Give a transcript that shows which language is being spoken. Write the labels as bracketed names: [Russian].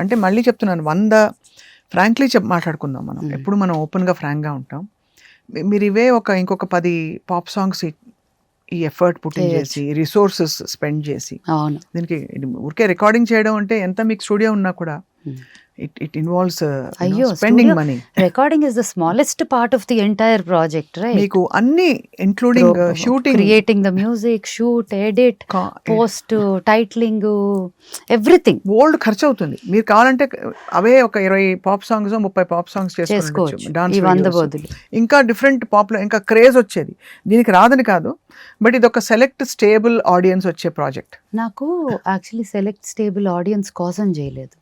[Telugu] అంటే మళ్ళీ చెప్తున్నాను, 100 ఫ్రాంక్లీ మాట్లాడుకుందాం మనం. ఎప్పుడు మనం ఓపెన్గా ఫ్రాంక్గా ఉంటాం. మీరు ఇవే ఇంకొక 10 పాప్ సాంగ్స్ ఈ ఎఫర్ట్ పుట్టింగ్ చేసి రిసోర్సెస్ స్పెండ్ చేసి అవును దీనికి ఊరికే రికార్డింగ్ చేయడం అంటే ఎంత మీకు స్టూడియో ఉన్నా కూడా [English] it involves spending money. Recording is the smallest part of the entire project, right? [Telugu] మీకు అన్ని including shooting, [English] creating the music, shoot, edit, post, titling, everything. [Telugu] Old ఖర్చు అవుతుంది. మీరు కావాలంటే అవే ఒక 20 పాప్ సాంగ్స్ 30 పాప్ సాంగ్స్ చేసుకోవచ్చు డాన్స్ బదులు. ఇంకా డిఫరెంట్ పాపులర్ ఇంకా క్రేజ్ వచ్చేది. దీనికి రాదని కాదు, బట్ ఇది ఒక సెలెక్ట్ స్టేబుల్ ఆడియన్స్ వచ్చే ప్రాజెక్ట్. నాకు యాక్చువల్లీ సెలెక్ట్ స్టేబుల్ ఆడియన్స్ కోసం చేయలేదు